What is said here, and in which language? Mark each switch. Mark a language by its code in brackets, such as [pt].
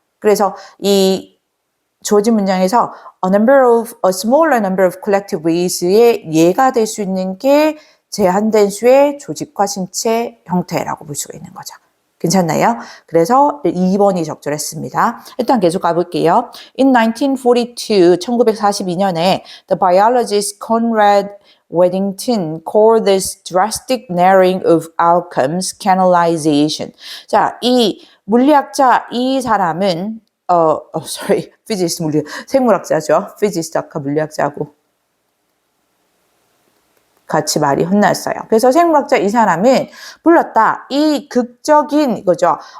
[ko] 그래서 이 주어진 문장에서 a smaller number of collective ways의 예가 될 수 있는 게 제한된 수의 조직과 신체 형태라고 볼 수가 있는 거죠. 괜찮나요? 그래서 2번이 적절했습니다. 일단 계속 가볼게요. [en] In 1942년에 the biologist Conrad Weddington called this drastic narrowing of outcomes canalization. [ko] 자, 이 물리학자 이 사람은 physicist 생물학자죠. physicist 아까 물리학자하고 같이 말이 혼났어요. 그래서 생물학자 이 사람은 불렀다. 이 극적인 이거죠.